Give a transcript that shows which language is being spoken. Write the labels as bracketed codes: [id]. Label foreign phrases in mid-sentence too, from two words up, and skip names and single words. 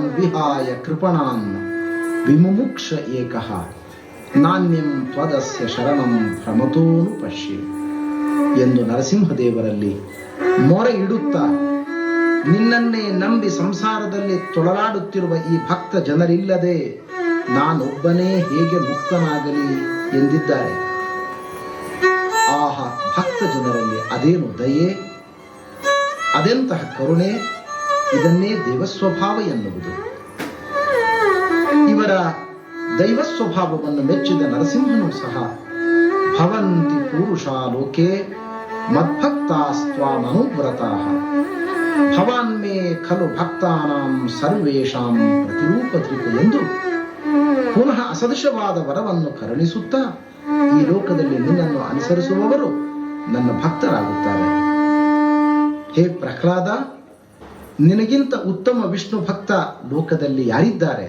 [sa] ವಿಹಾಯ ಕೃಪಣಾನ್ ವಿಮುಮುಕ್ಷ ಏಕಃ ನಾಣ್ಯಂ ತ್ವದಸ್ಯ ಶರಣಂ ಭ್ರಮತೋನು ಪಶ್ಯೆ [kn] ಎಂದು ನರಸಿಂಹದೇವರಲ್ಲಿ ಮೊರೆ ಇಡುತ್ತಾ, ನಿನ್ನನ್ನೇ ನಂಬಿ ಸಂಸಾರದಲ್ಲಿ ತೊಳಲಾಡುತ್ತಿರುವ ಈ ಭಕ್ತ ಜನರಿಲ್ಲದೆ ನಾನೊಬ್ಬನೇ ಹೇಗೆ ಮುಕ್ತನಾಗಲಿ ಎಂದಿದ್ದಾರೆ. ಆಹಾ, ಭಕ್ತ ಜನರಲ್ಲಿ ಅದೇನು ದಯೆ, ಅದೆಂತಹ ಕರುಣೆ! ಇದನ್ನೇ ದೇವಸ್ವಭಾವ ಎನ್ನುವುದು. ಇವರ ದೈವ ಸ್ವಭಾವವನ್ನು ಮೆಚ್ಚಿದ ನರಸಿಂಹನು ಸಹ [sa] ಭವಂತಿ ಪುರುಷಾ ಲೋಕೆ ಮದ್ಭಕ್ತಾಸ್ತ್ವಾಮನುವ್ರತಾಃ ಭವಾನ್ಮೇ ಖಲು ಭಕ್ತಾನಾಂ ಸರ್ವೇಷಾಂ ಪ್ರತಿರೂಪಧೃತ [kn] ಎಂದು ಪುನಃ ಅಸದೃಶವಾದ ವರವನ್ನು ಕರುಣಿಸುತ್ತಾ, ಈ ಲೋಕದಲ್ಲಿ ನಿನ್ನನ್ನು ಅನುಸರಿಸುವವರು ನನ್ನ ಭಕ್ತರಾಗುತ್ತಾರೆ. ಹೇ ಪ್ರಹ್ಲಾದ, ನಿನಗಿಂತ ಉತ್ತಮ ವಿಷ್ಣು ಭಕ್ತ ಲೋಕದಲ್ಲಿ ಯಾರಿದ್ದಾರೆ?